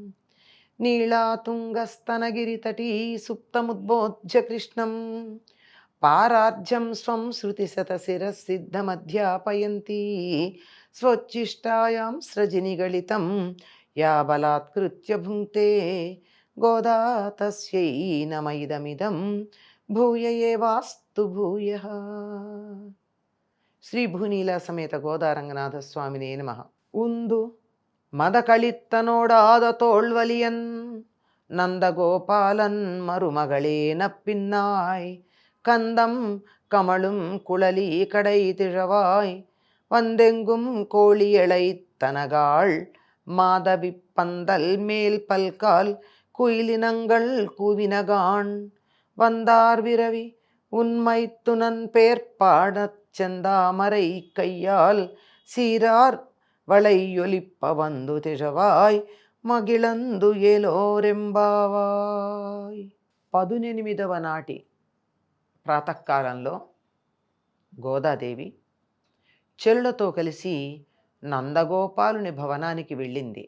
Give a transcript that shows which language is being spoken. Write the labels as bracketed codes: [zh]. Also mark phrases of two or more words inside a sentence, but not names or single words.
[sa] నీళాతుంగస్తనగిరితటీ సుప్తముద్బోధ్య కృష్ణం పారార్జ్యం స్వం శృతిశతశిరసిద్ధమధ్యాపయంతి స్వోచ్ఛిష్టాయాం స్రజినిగళితం యా బలాత్కృత్య భుంక్తే గోదా తస్యై నమైదమిదం భూయ ఏవాస్తు భూయః. శ్రీ భూనీలా సమేత గోదారంగనాథ స్వామినే నమః. [ta] உந்து மதகளித்தனோடாத தோள்வலியன் நந்தகோபாலன் மருமகளே நப்பின்னாய் கந்தம் கமழும் குழலி கடை திழவாய் வந்தெங்கும் கோழியளை தனகாள் மாதவி பந்தல் மேல் பல்கால் குயிலினங்கள் கூவினகான் வந்தார் விரவி உன்மைத்துனன் பேர்பாடச் செந்தாமரை கையால் சீரார் வளையொலிப்ப வந்து திறவாய் மகிழ்ந்து ஏலோரெம்பாவாய். [te] 18వ నాటి ప్రాతకాలంలో గోదాదేవి చెరులతో కలిసి నందగోపాలుని భవనానికి వెళ్ళింది.